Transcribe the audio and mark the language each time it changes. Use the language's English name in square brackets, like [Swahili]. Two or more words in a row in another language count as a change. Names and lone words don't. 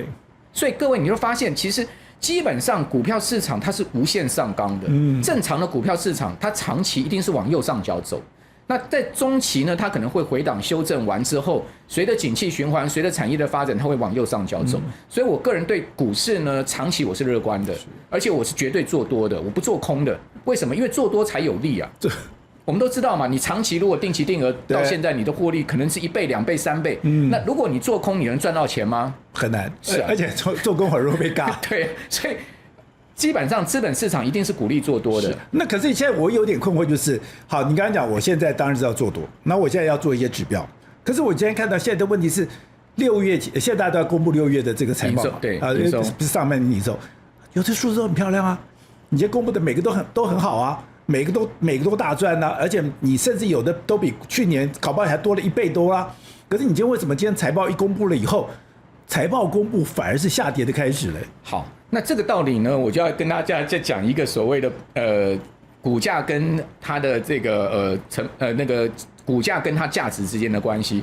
[Chinese] 所以各位，你就發現其實基本上股票市場它是無限上綱的。正常的股票市場它長期一定是往右上角走。那在中期呢，它可能會回檔修正完之後，隨着景氣循環，隨着產業的發展，它會往右上角走。所以我個人對股市呢，長期我是樂觀的，而且我是絕對做多的，我不做空的。為什麼？因為做多才有利啊。我們都知道嘛，你長期如果定期定額到現在，你的獲利可能是1倍、2倍、3倍。那如果你做空，你能賺到錢嗎？很難。是啊，而且做空很容易被尬。對，所以基本上資本市場一定是鼓勵做多的。那可是現在我有點困惑，就是好，你剛才講，我現在當然是要做多，那我現在要做一些指標。可是我今天看到現在的問題是，6月现在大家都要公布6月的這個財報嘛，對，不是上半年營收，有的數字都很漂亮啊，你今天公布的每個都很好啊。每個都大賺啊，而且你甚至有的都比去年搞不好還多了1倍多啦。可是你今天為什麼今天財報一公布了以後，財報公布反而是下跌的開始嘞？好，那這個道理呢，我就要跟大家再講一個所謂的股價跟它的這個那個股價跟它價值之間的關係。